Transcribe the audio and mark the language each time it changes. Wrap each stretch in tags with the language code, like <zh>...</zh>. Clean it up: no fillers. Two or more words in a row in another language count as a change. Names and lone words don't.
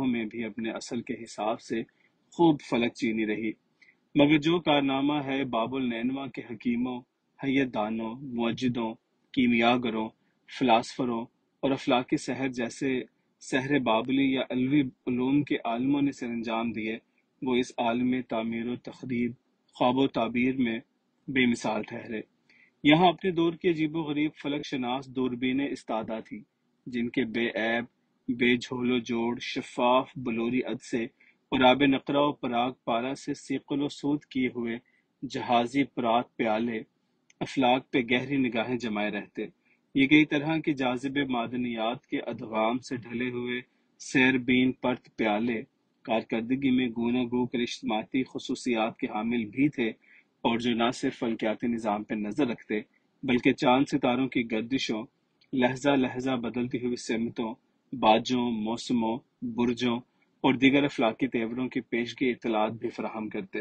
<ur>میں بھی اپنے اصل کے حساب سے خوب فلک چینی رہی، مگر جو کارنامہ ہے باب النینوا کے حکیموں، حیت دانوں، موجدوں، کیمیاگروں، فلاسفروں اور افلاک سحر جیسے سحر بابلی یا علوی علوم کے عالموں نے سر انجام دیے، وہ اس عالم تعمیر و تخریب، خواب و تعبیر میں بے مثال ٹھہرے۔ یہاں اپنے دور کی عجیب و غریب فلک شناس دوربینیں استادہ تھی، جن کے بے عیب، بے جھول و جوڑ، شفاف بلوری عدسے اور آب نقرہ و پراگ پارا سے سیقل و سود کیے ہوئے جہازی پرات پیالے افلاک پہ گہری نگاہیں جمائے رہتے۔ یہ کئی طرح کی جاذب معدنیات کے ادغام سے ڈھلے ہوئے سیربین پرت پیالے کارکردگی میں گونا گو کرشماتی خصوصیات کے حامل بھی تھے، اور جو نہ صرف فلکیاتی نظام پہ نظر رکھتے بلکہ چاند ستاروں کی گردشوں، لہجہ لہجہ بدلتی ہوئی سمتوں، باجوں، موسموں، برجوں اور دیگر افلاکی تیوروں کی پیشگی اطلاعات بھی فراہم کرتے۔</ur>